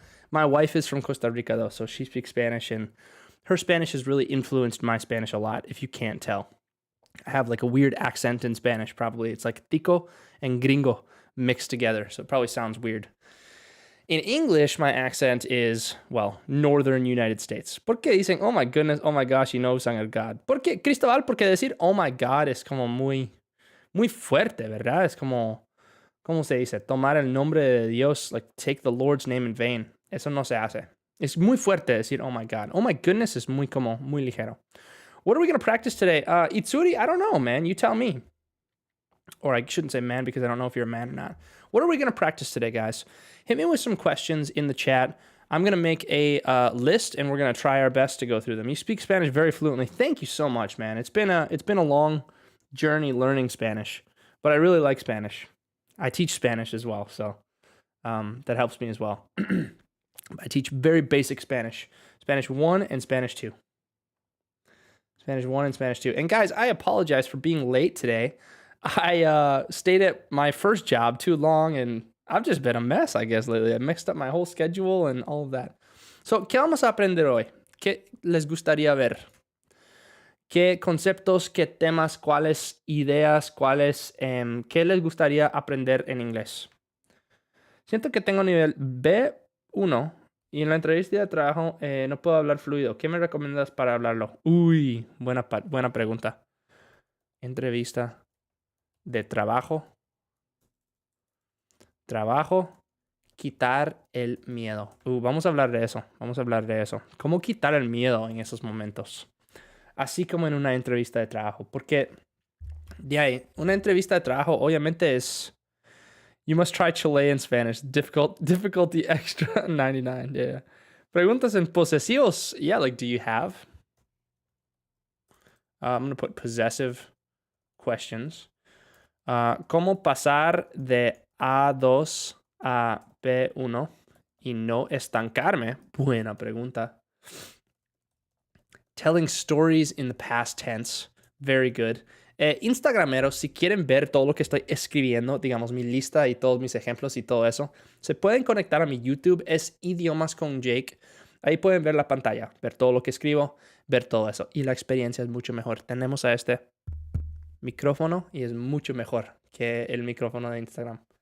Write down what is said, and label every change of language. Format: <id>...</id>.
<en>My wife is from Costa Rica, though, so she speaks Spanish, and her Spanish has really influenced my Spanish a lot, if you can't tell. I have like a weird accent in Spanish, probably. It's like tico and gringo mixed together, so it probably sounds weird. In English, my accent is, well, northern United States.</en> <es>¿Por qué dicen,</es> <en>oh my goodness, oh my gosh, you know,</en> <es>son el God? ¿Por qué, Cristóbal? Porque decir,</es> <en>oh my God</en> <es>es como muy fuerte, ¿verdad? Es como ¿cómo se dice? Tomar el nombre de Dios,</es> <en>like take the Lord's name in vain.</en> <es>Eso no se hace. Es muy fuerte decir,</es> <en>oh my God. Oh my goodness</en> <es>es muy ligero.</es> <en>What are we going to practice today? Itsuri, I don't know, man. You tell me. Or I shouldn't say man because I don't know if you're a man or not. What are we going to practice today, guys? Hit me with some questions in the chat. I'm going to make a list, and we're going to try our best to go through them. You speak Spanish very fluently. Thank you so much, man. It's been a long journey learning Spanish, but I really like Spanish. I teach Spanish as well, so that helps me as well. I teach very basic Spanish. Spanish 1 and Spanish 2. Spanish 1 and Spanish 2. And guys, I apologize for being late today. I stayed at my first job too long, and I've just been a mess, I guess, lately. I mixed up my whole schedule and all of that.</en> <es>So, ¿qué vamos a aprender hoy? ¿Qué les gustaría ver? ¿Qué conceptos, qué temas, cuáles ideas, qué les gustaría aprender en inglés? Siento que tengo nivel B1 y en la entrevista de trabajo no puedo hablar fluido. ¿Qué me recomiendas para hablarlo? Uy, buena pregunta. Entrevista de trabajo. Quitar el miedo. Vamos a hablar de eso. ¿Cómo quitar el miedo en esos momentos? Así como en una entrevista de trabajo. Porque de ahí, una entrevista de trabajo obviamente es...</es> <en>You must try Chilean Spanish. Difficulty extra 99. Yeah.</en> <es>Preguntas en posesivos.</es> <en>Yeah, like, do you have? I'm going to put possessive questions.</en> <es>¿Cómo pasar de A2 a B1 y no estancarme? Buena pregunta.</es> <en>Telling stories in the past tense. Very good.</en> <es>Instagrameros, si quieren ver todo lo que estoy escribiendo, digamos mi lista y todos mis ejemplos y todo eso, se pueden conectar a mi YouTube, es Idiomas con Jake. Ahí pueden ver la pantalla, ver todo lo que escribo, ver todo eso. Y la experiencia es mucho mejor. Tenemos a este micrófono y es mucho mejor que el micrófono de Instagram.</es>